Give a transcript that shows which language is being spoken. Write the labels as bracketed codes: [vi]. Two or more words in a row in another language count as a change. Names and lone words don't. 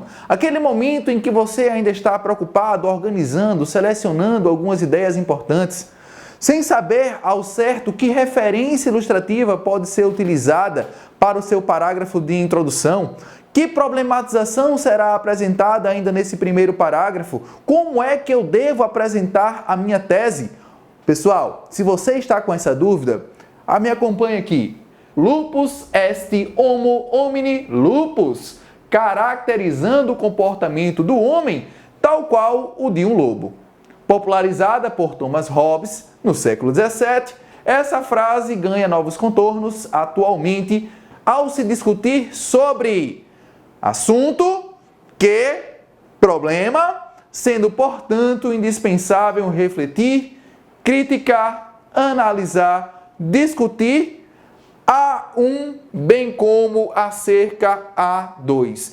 [pt] Aquele momento em que você ainda está preocupado, organizando, selecionando algumas ideias importantes, sem saber ao certo que referência ilustrativa pode ser utilizada para o seu parágrafo de introdução. Que problematização será apresentada ainda nesse primeiro parágrafo? Como é que eu devo apresentar a minha tese? Pessoal, se você está com essa dúvida, me acompanhe aqui. [la] Lupus est homo homini lupus, [pt] caracterizando o comportamento do homem tal qual o de um lobo. Popularizada por Thomas Hobbes no século XVII, essa frase ganha novos contornos atualmente ao se discutir sobre assunto que problema, sendo, portanto, indispensável refletir, criticar, analisar, discutir A1, bem como acerca A2.